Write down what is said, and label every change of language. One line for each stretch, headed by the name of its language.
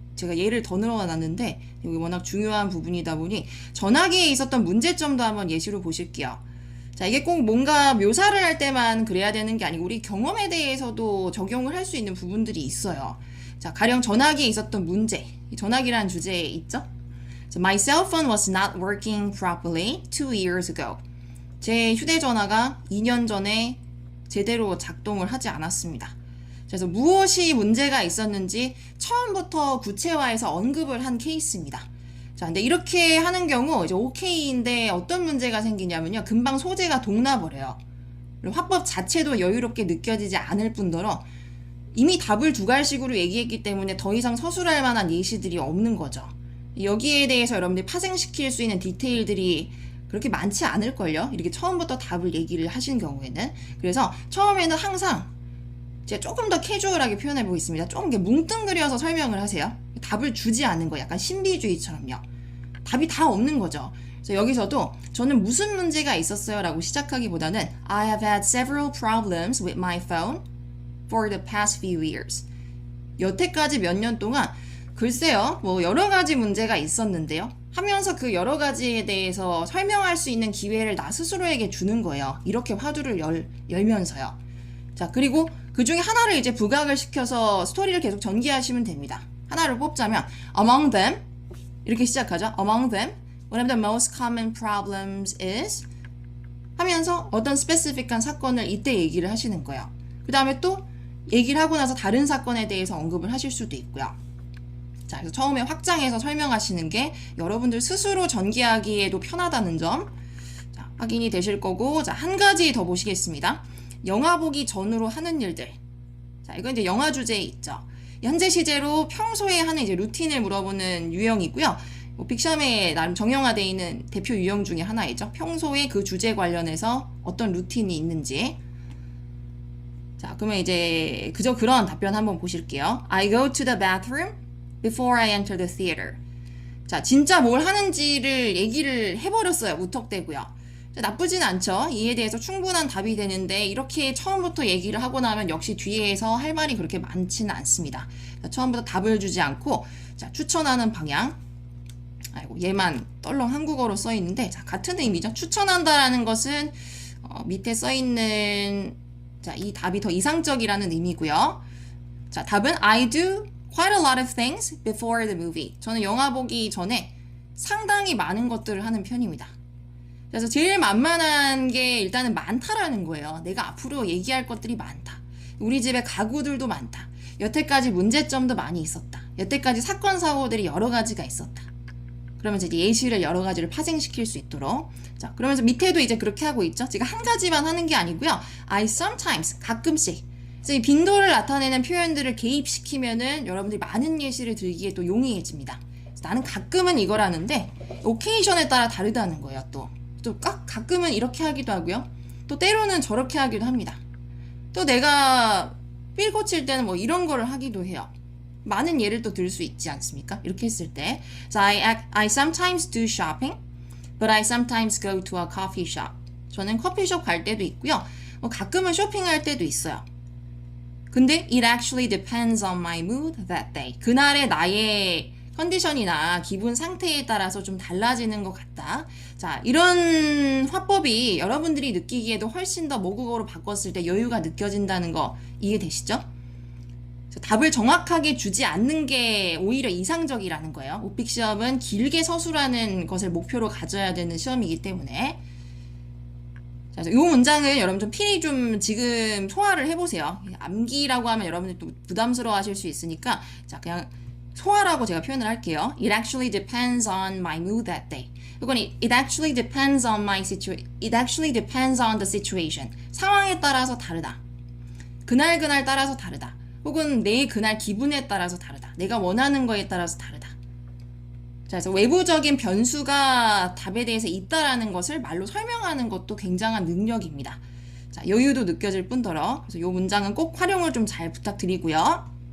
Korean: 제가 예를 더 늘어놨는데 여기 워낙 중요한 부분이다 보니 전화기에 있었던 문제점도 한번 예시로 보실게요. 자, 이게 꼭 뭔가 묘사를 할 때만 그래야 되는 게 아니고 우리 경험에 대해서도 적용을 할 수 있는 부분들이 있어요. 자, 가령 전화기에 있었던 문제, 전화기라는 주제에 있죠?
English: So, my cell phone was not working properly 2 years ago.
Korean: 제 휴대전화가 2년 전에 제대로 작동을 하지 않았습니다. 그래서 무엇이 문제가 있었는지 처음부터 구체화해서 언급을 한 케이스입니다. 자, 근데 이렇게 하는 경우 이제 오케이인데 어떤 문제가 생기냐면요. 금방 소재가 동나버려요. 그리고 화법 자체도 여유롭게 느껴지지 않을 뿐더러 이미 답을 두 갈식으로 얘기했기 때문에 더 이상 서술할 만한 예시들이 없는 거죠. 여기에 대해서 여러분들이 파생시킬 수 있는 디테일들이 그렇게 많지 않을걸요. 이렇게 처음부터 답을 얘기를 하신 경우에는. 그래서 처음에는 항상 제가 조금 더 캐주얼하게 표현해 보겠습니다. 조금 이렇게 뭉뚱그려서 설명을 하세요. 답을 주지 않는 거, 약간 신비주의처럼요. 답이 다 없는 거죠. 그래서 여기서도 저는 무슨 문제가 있었어요 라고 시작하기보다는
English: I have had several problems with my phone for the past few years.
Korean: 여태까지 몇 년 동안 글쎄요, 뭐 여러 가지 문제가 있었는데요. 하면서 그 여러 가지에 대해서 설명할 수 있는 기회를 나 스스로에게 주는 거예요. 이렇게 화두를 열면서요. 자, 그리고 그 중에 하나를 이제 부각을 시켜서 스토리를 계속 전개하시면 됩니다. 하나를 뽑자면
English: among them
Korean: 이렇게 시작하죠.
English: among them, one of the most common problems is
Korean: 하면서 어떤 스페시픽한 사건을 이때 얘기를 하시는 거예요. 그 다음에 또 얘기를 하고 나서 다른 사건에 대해서 언급을 하실 수도 있고요. 자, 그래서 처음에 확장해서 설명하시는 게 여러분들 스스로 전개하기에도 편하다는 점, 자, 확인이 되실 거고, 자, 한 가지 더 보시겠습니다. 영화 보기 전으로 하는 일들. 자, 이건 이제 영화 주제에 있죠. 현재 시제로 평소에 하는 이제 루틴을 물어보는 유형이고요. 뭐 빅샴에 나름 정형화되어 있는 대표 유형 중에 하나이죠. 평소에 그 주제 관련해서 어떤 루틴이 있는지. 자, 그러면 이제 그저 그런 답변 한번 보실게요.
English: I go to the bathroom before I enter the theater.
Korean: 자, 진짜 뭘 하는지를 얘기를 해버렸어요. 무턱대고요. 나쁘진 않죠. 이에 대해서 충분한 답이 되는데 이렇게 처음부터 얘기를 하고 나면 역시 뒤에서 할 말이 그렇게 많지는 않습니다. 자, 처음부터 답을 주지 않고 자, 추천하는 방향. 아이고, 얘만 떨렁 한국어로 써 있는데 자, 같은 의미죠. 추천한다라는 것은 밑에 써 있는 자, 이 답이 더 이상적이라는 의미고요. 자, 답은
English: I do quite a lot of things before the movie.
Korean: 저는 영화 보기 전에 상당히 많은 것들을 하는 편입니다. 그래서 제일 만만한 게 일단은 많다라는 거예요. 내가 앞으로 얘기할 것들이 많다. 우리 집에 가구들도 많다. 여태까지 문제점도 많이 있었다. 여태까지 사건, 사고들이 여러 가지가 있었다. 그러면서 이제 예시를 여러 가지를 파생시킬 수 있도록. 자, 그러면서 밑에도 이제 그렇게 하고 있죠. 제가 한 가지만 하는 게 아니고요.
English: I sometimes,
Korean: 가끔씩. 그래서 이 빈도를 나타내는 표현들을 개입시키면은 여러분들이 많은 예시를 들기에 또 용이해집니다. 나는 가끔은 이걸 하는데, 오케이션에 따라 다르다는 거예요, 또. 또 가끔은 이렇게 하기도 하고요. 또 때로는 저렇게 하기도 합니다. 또 내가 삘 고칠 때는 뭐 이런 거를 하기도 해요. 많은 예를 또 들 수 있지 않습니까? 이렇게 했을 때.
English: So I sometimes do shopping, but I sometimes go to a coffee shop.
Korean: 저는 커피숍 갈 때도 있고요. 뭐 가끔은 쇼핑할 때도 있어요. 근데
English: it actually depends on my mood that day.
Korean: 그날의 나의 컨디션이나 기분 상태에 따라서 좀 달라지는 것 같다. 자, 이런 화법이 여러분들이 느끼기에도 훨씬 더 모국어로 바꿨을 때 여유가 느껴진다는 거 이해되시죠? 답을 정확하게 주지 않는 게 오히려 이상적이라는 거예요. 오픽 시험은 길게 서술하는 것을 목표로 가져야 되는 시험이기 때문에. 자, 이 문장을 여러분 좀 필히 좀 지금 소화를 해보세요. 암기라고 하면 여러분들 또 부담스러워 하실 수 있으니까, 자, 그냥 소화라고 제가 표현을 할게요.
English: It actually depends on my mood that day.
Korean: 이건
English: it actually depends on my situation. It actually depends on the situation.
Korean: 상황에 따라서 다르다. 그날 따라서 다르다. 혹은 내 그날 기분에 따라서 다르다. 내가 원하는 거에 따라서 다르다. 자, 그래서 외부적인 변수가 답에 대해서 있다라는 것을 말로 설명하는 것도 굉장한 능력입니다. 자, 여유도 느껴질 뿐더러. 그래서 이 문장은 꼭 활용을 좀 잘 부탁드리고요.